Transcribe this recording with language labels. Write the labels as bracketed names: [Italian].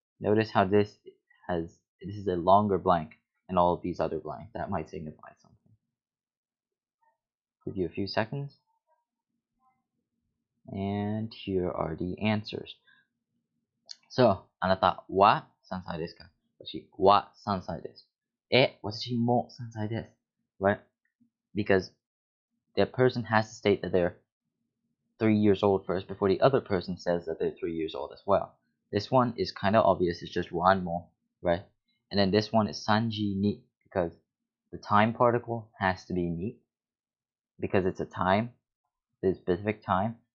[English] Notice how this is a longer blank and all of these other blanks. That might signify something. Give you a few seconds. And here are the answers. [Japanese] So, あなたは3歳ですか? 私は3歳です。私も3歳です。 [English] Right? Because the person has to state that they're 3 years old first before the other person says that they're 3 years old as well. This one is kind of obvious. It's just one more, right? And then this one is sanji ni, because the time particle has to be ni, because it's a time, the specific time.